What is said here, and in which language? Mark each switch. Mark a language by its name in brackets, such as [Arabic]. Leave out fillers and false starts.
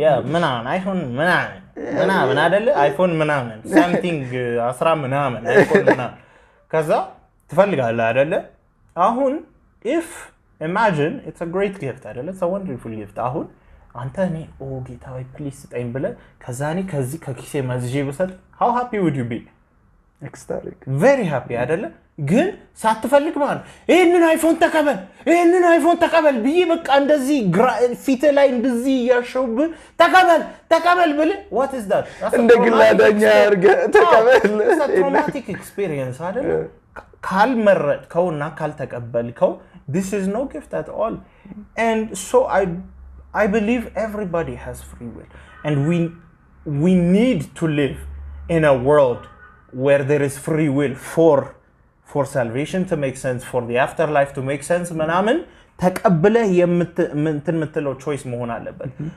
[Amharic] ያ ምናምን iPhone ምናምን አይደለ? iPhone ምናምን [English] something [Amharic] 10 ምናምን iPhone ምናምን ከዛ ትፈልጋለህ አይደለ? [English] አሁን if imagine it's a great gift አይደለ? It's a wonderful gift. [Amharic] አሁን አንተ እኔ ጌታ ወይ ፕሊዝ ስጠኝ ብለህ ከዛ እኔ ከዚህ ከኪሴ መዝዤ ብሰጥ [English] how happy would you be? ecstatic. very happy [Amharic] አይደለ? ግን ሳትፈልግ ማለት ይሄንን አይፎን ተቀበል ብዬ በቃ እንደዚህ ፊት ላይ እንደዚህ ያሸውብ ተቀበል ብለህ [English] what is that? [Amharic] እንደ ግላዳኛ አድርገህ ተቀበል. [English] It's a traumatic experience [Amharic] አይደለ? ካልመረጥከውና ካልተቀበልከው [English] this is no gift at all. And so I believe everybody has free will and we need to live in a world where there is free will for salvation to make sense, for the afterlife to make sense [Amharic] ምናምን ተቀብለህ የምትለው [English] choice [Amharic] መሆን አለበት.